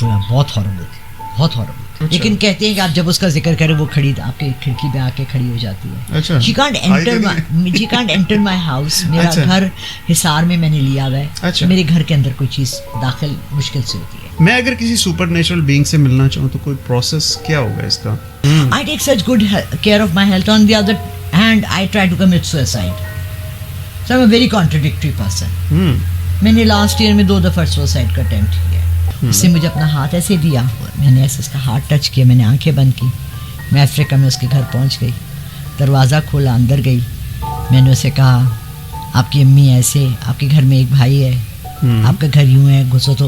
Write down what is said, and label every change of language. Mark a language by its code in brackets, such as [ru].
[hi] बहुत हॉरबल थी, बहुत हॉरबल. लेकिन कहते हैं कि आप जब उसका जिक्र करें वो खड़ी आपके खिड़की पे आके खड़ी हो जाती है. अच्छा. [en] She can't enter my house. [hi] मेरा घर हिसार में मैंने लिया हुआ है. अच्छा. मेरे घर के अंदर कोई चीज दाखिल मुश्किल से होती है. मैं अगर किसी सुपर नेचुरल बीइंग से मिलना चाहूँ तो कोई प्रोसेस क्या होगा इसका? [en] I take such good care of my health. On the other hand, I try to commit suicide. So I'm a very contradictory person. [hi] मैंने लास्ट ईयर में 2 दफा सुसाइड का अटेम्प्ट किया. उससे मुझे अपना हाथ ऐसे दिया, मैंने ऐसे उसका हाथ टच किया, मैंने आंखें बंद की, मैं अफ्रीका में उसके घर पहुंच गई, दरवाज़ा खोला, अंदर गई, मैंने उसे कहा आपकी अम्मी ऐसे, आपके घर में एक भाई है, आपका घर यूं है, घुसो.